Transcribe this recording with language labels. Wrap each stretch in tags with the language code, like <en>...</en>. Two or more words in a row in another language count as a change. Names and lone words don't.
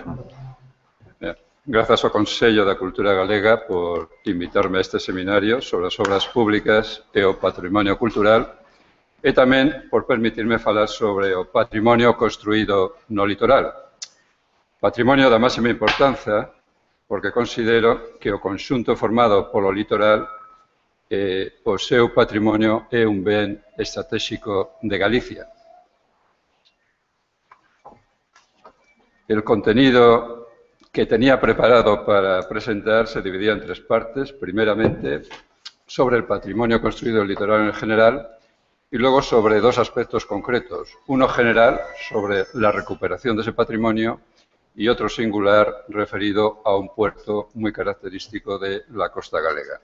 <gl>Grazas ao Consello da Cultura Galega por invitarme a este seminario sobre as obras públicas e o patrimonio cultural e tamén por permitirme falar sobre o patrimonio construído no litoral. Patrimonio da máxima importancia porque considero que o conxunto formado polo litoral o seu patrimonio é un ben estratégico de Galicia.</gl> <es>El contenido que tenía preparado para presentar se dividía en 3 partes. Primeramente, sobre el patrimonio construido en el litoral en general y luego sobre 2 aspectos concretos. Uno general, sobre la recuperación de ese patrimonio, y otro singular, referido a un puerto muy característico de la costa galega.</es>